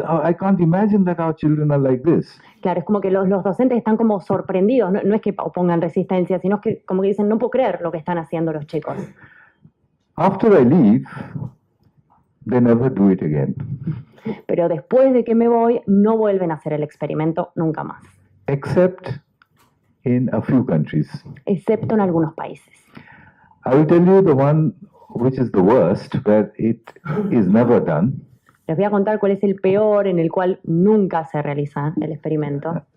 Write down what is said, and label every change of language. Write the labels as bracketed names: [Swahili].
[English] I can't imagine that our children are like this. [Spanish] Claro, es como que los docentes están como sorprendidos, no es que opongan resistencia, sino que como que dicen, no puedo creer lo que están haciendo los chicos. [English] After I leave, they never do it again, [Spanish] Pero después de que me voy, no vuelven a hacer el experimento nunca más, [English] except in a few countries. [Spanish] excepto en algunos países. [English] I will tell you the one which is the worst, where it is never done. [Spanish] Les voy a contar cuál es el peor en el cual nunca se realiza el experimento.